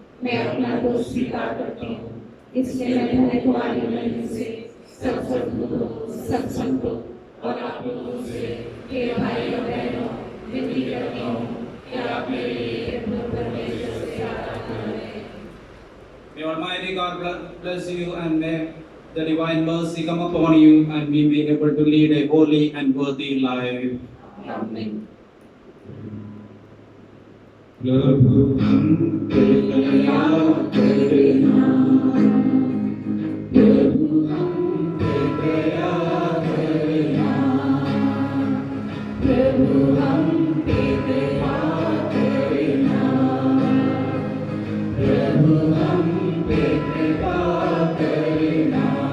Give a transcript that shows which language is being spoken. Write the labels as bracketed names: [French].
[Hindi] मैं अपना दोष स्वीकार करती हूँ, इसलिए मैं तुम्हारी मर्जी से सब सद्गुरुओं, सब संतों और आप लोगों से, हे भाई और बहनों, विनती करती हूँ कि आप मेरे लिए प्रभु परमेश्वर से प्रार्थना करें। [English] May Almighty God bless you, and may the divine mercy come upon you, and we be able to lead a holy and worthy life. Amen. [Hindi] प्रभु हम पे दया करना, प्रभु हम पे दया करना, प्रभु हम पे दया करना, प्रभु हम पे कृपा करना।